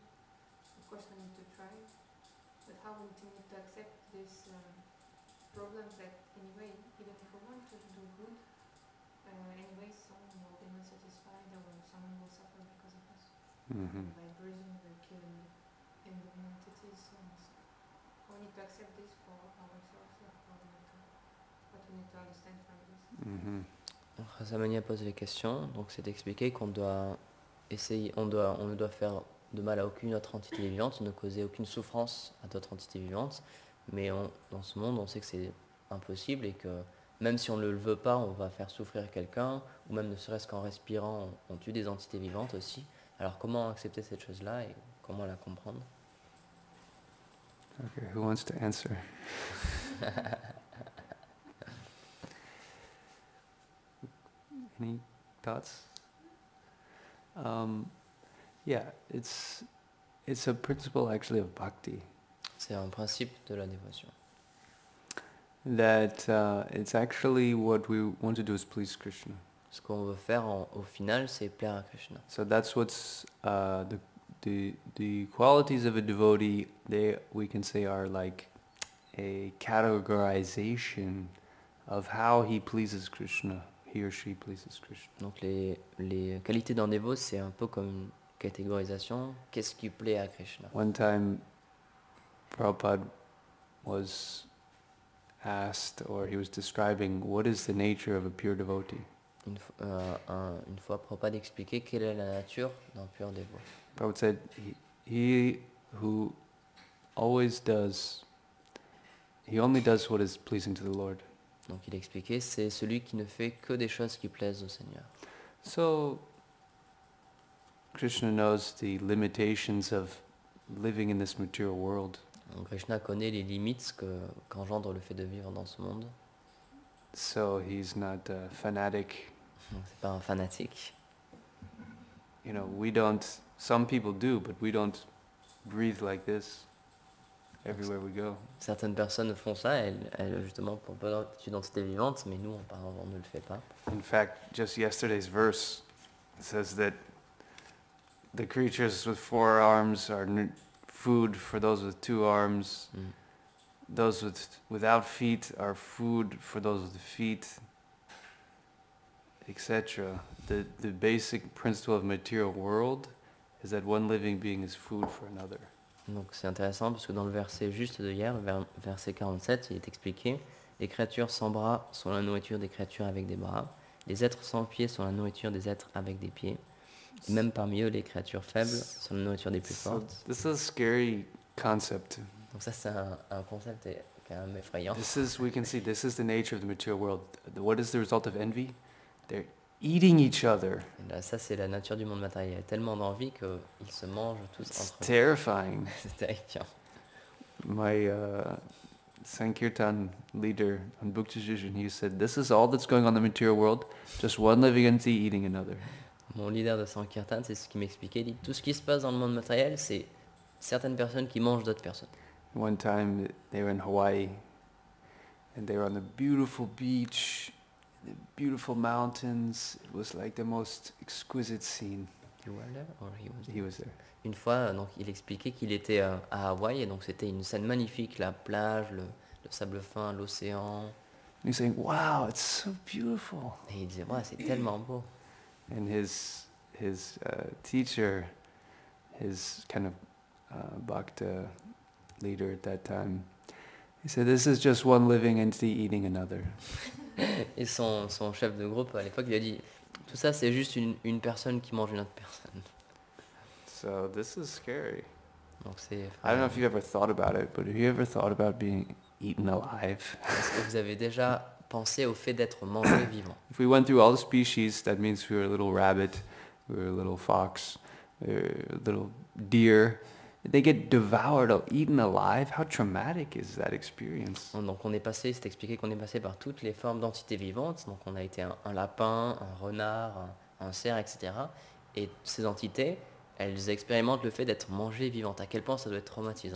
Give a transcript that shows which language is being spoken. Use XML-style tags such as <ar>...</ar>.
<en>Of course we need to try, but how we need to accept this problem that anyway, even if we want to do good, anyway someone will be not satisfied or someone will suffer because of us. By bruising, by killing unknown entities, and we need to accept this for ourselves, what we need to understand from this.</en> <fr>Rasamania pose les questions, donc c'est d'expliquer qu'on doit essayer, on ne doit faire de mal à aucune autre entité vivante, ne causer aucune souffrance à d'autres entités vivantes, mais dans ce monde on sait que c'est impossible et que même si on ne le veut pas, on va faire souffrir quelqu'un, ou même ne serait-ce qu'en respirant, on tue des entités vivantes aussi. Alors comment accepter cette chose-là et comment la comprendre?</fr> <en>Okay, who wants to answer? Any thoughts? Yeah, it's a principle actually of bhakti.</en> <fr>C'est un principe de la dévotion.</fr> <en>That it's actually what we want to do is please Krishna.</en> <fr>Ce qu'on veut faire au final, c'est plaire à Krishna.</fr> <en>So that's what's the qualities of a devotee. We can say are like a categorization of how he pleases Krishna. He or she pleases Krishna.</en> <fr>Donc les qualités d'un dévot, c'est un peu comme une catégorisation. Qu'est-ce qui plaît à Krishna?</fr> <en>One time, Prabhupada was asked, or he was describing, what is the nature of a pure devotee?</en> <fr>Une fois, Prabhupada expliquait quelle est la nature d'un pur dévot.</fr> <en>Prabhupada said, he who always does, he only does what is pleasing to the Lord.</en> <fr>Donc il expliquait, c'est celui qui ne fait que des choses qui plaisent au Seigneur.</fr> <en>So, Krishna knows the limitations of living in this material world.</en> <fr>Donc Krishna connaît les limites qu'engendre le fait de vivre dans ce monde.</fr> <en>So he's not a fanatic.</en> <fr>C'est pas un fanatique.</fr> <en>You know, we don't, some people do, but we don't breathe like this everywhere we go.</en> <fr>Certaines personnes font ça, elles justement pour pas d'identité vivante, mais nous on ne le fait pas.</fr> <en>In fact, just yesterday's verse says that the creatures with 4 arms are food for those with 2 arms. Those without feet are food for those with feet, etc. The basic principle of material world is that one living being is food for another.</en> <fr>Donc c'est intéressant parce que dans le verset juste de hier, verset 47, il est expliqué: les créatures sans bras sont la nourriture des créatures avec des bras, les êtres sans pieds sont la nourriture des êtres avec des pieds, et même parmi eux les créatures faibles sont la nourriture des plus fortes.</fr> <en>So this is a scary concept.</en> <fr>Donc ça c'est un concept quand même effrayant.</fr> <en>We can see this is the nature of the material world. What is the result of envy? They're eating each other.</en> <fr>Et là, ça c'est la nature du monde matériel. Il y a tellement d'envie qu'ils se mangent tous</fr> <en>It's</en> <fr>entre eux.</fr> <en>terrifying.</en> <fr>C'est terrifiant.</fr> <en>My Sankirtan leader on Book Decision, he said, this is all that's going on in the material world, just one living entity eating another.</en> <fr>Mon leader de Sankirtan, c'est ce qu'il m'expliquait. Il dit, tout ce qui se passe dans le monde matériel, c'est certaines personnes qui mangent d'autres personnes.</fr> <en>One time they were in Hawaii and they were on the beautiful beach, the beautiful mountains. It was like the most exquisite scene. You were there or he was there? He was there.</en> <fr>Une fois, donc, il expliquait qu'il était à Hawaï et donc c'était une scène magnifique, la plage, le sable fin, l'océan.</fr> <en>And he's saying, wow, it's so beautiful.</en> <fr>Et il disait, ouais, c'est tellement beau.</fr> <en>And his teacher, his kind of bhakta leader at that time, he said, this is just one living entity eating another.</en> <fr>Et son chef de groupe à l'époque, il a dit, tout ça c'est juste une personne qui mange une autre personne.</fr> <en>So this is scary.</en> <fr>Donc c'est.</fr> <en>I don't know if you've ever thought about it, but have you ever thought about being eaten alive?</en> <fr>Est-ce que vous avez déjà pensé au fait d'être mangé vivant?</fr> <en>If we went through all the species, that means we were a little rabbit, we were a little fox, we were a little deer. They get devoured or eaten alive. How traumatic is that experience?</en> <fr>Donc on est passé, c'est expliqué qu'on est passé par toutes les formes d'entités vivantes. Donc on a été un lapin, un renard, un cerf, etc. Et ces entités, elles expérimentent le fait d'être mangées vivantes. À quel point ça doit être traumatisant.</fr>